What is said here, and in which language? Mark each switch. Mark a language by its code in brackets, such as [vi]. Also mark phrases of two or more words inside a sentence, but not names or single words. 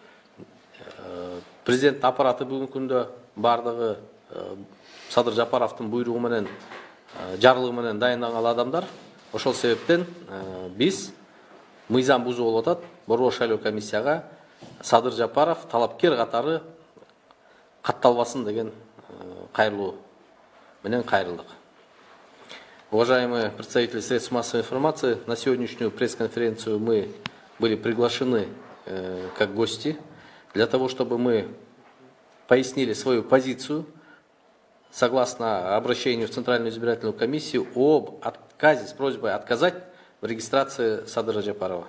[ky] Президенттин аппараты бүгүнкү күндө бардыгы Садыр Жапаровдун буйругу менен, жарлыгы менен дайындалган адамдар. Ошол себептен биз мыйзам бузуу болуп атат, борбор шайлоо комиссияга Садыр Жапаров талапкер катары катталбасын деген кайрылуу менен кайрылдык. [ru] Уважаемые представители средств массовой информации, на сегодняшнюю пресс-конференцию мы были приглашены как гости для того, чтобы мы пояснили свою позицию согласно обращению в Центральную избирательную комиссию об отказе с просьбой отказать в регистрации Садыра Жапарова.